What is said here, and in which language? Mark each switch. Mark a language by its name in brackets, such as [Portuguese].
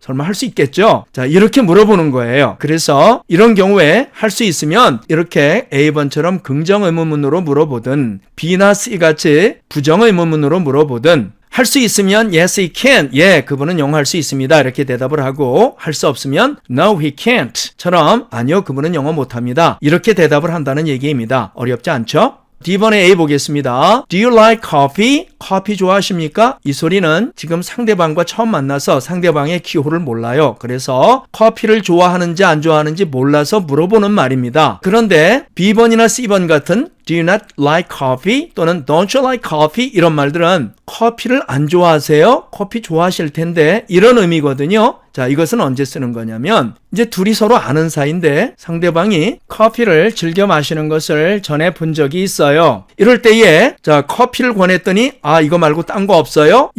[Korean] 설마 할 수 있겠죠? 자, 이렇게 물어보는 거예요. 그래서 이런 경우에 할 수 있으면 이렇게 A번처럼 긍정의문문으로 물어보든 B나 C 같이 부정의문문으로 물어보든 할 수 있으면 [English] yes he can, [Korean] 예, 그분은 영어 할 수 있습니다 이렇게 대답을 하고 할 수 없으면 [English] no he can't [Korean] 처럼 아니요 그분은 영어 못합니다 이렇게 대답을 한다는 얘기입니다. 어렵지 않죠? D번에 A 보겠습니다. [English] Do you like coffee? [Korean] 커피 좋아하십니까? 이 소리는 지금 상대방과 처음 만나서 상대방의 기호를 몰라요. 그래서 커피를 좋아하는지 안 좋아하는지 몰라서 물어보는 말입니다. 그런데 B번이나 C번 같은 [English] Do you not like coffee? [Korean] 또는 [English] Don't you like coffee? [Korean] 이런 말들은 커피를 안 좋아하세요? 커피 좋아하실 텐데 이런 의미거든요. 자, 이것은 언제 쓰는 거냐면 이제 둘이 서로 아는 사이인데 상대방이 커피를 즐겨 마시는 것을 전에 본 적이 있어요. 이럴 때에 자, 커피를 권했더니 아, 이거 말고 딴 거 없어요?